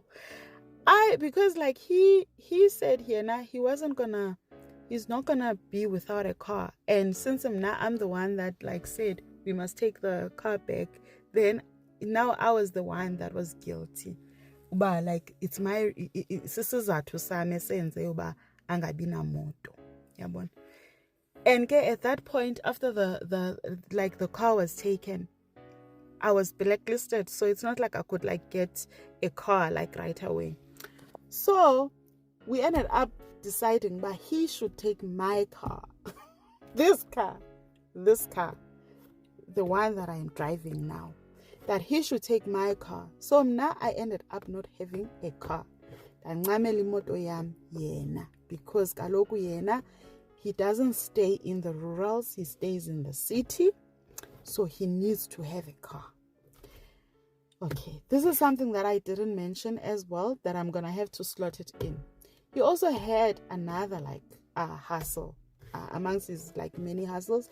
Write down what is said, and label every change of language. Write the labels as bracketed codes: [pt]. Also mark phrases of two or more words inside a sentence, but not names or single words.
[en] Because like he said here now he's not gonna be without a car, and since I'm the one that like said we must take the car back, then now I was the one that was guilty. But like it's my [xh] sisizathu sami esenze uba angabi namoto, yabona. [en] And at that point, after the car was taken, I was blacklisted, so it's not like I could like get a car like right away. So we ended up deciding that he should take my car, this car, the one that I am driving now, that he should take my car. So now I ended up not having a car. Because [xh] kaloku yena, [en] he doesn't stay in the rurals, he stays in the city, so he needs to have a car. Okay, this is something that I didn't mention as well, that I'm gonna have to slot it in. He also had another like hustle amongst his like many hustles.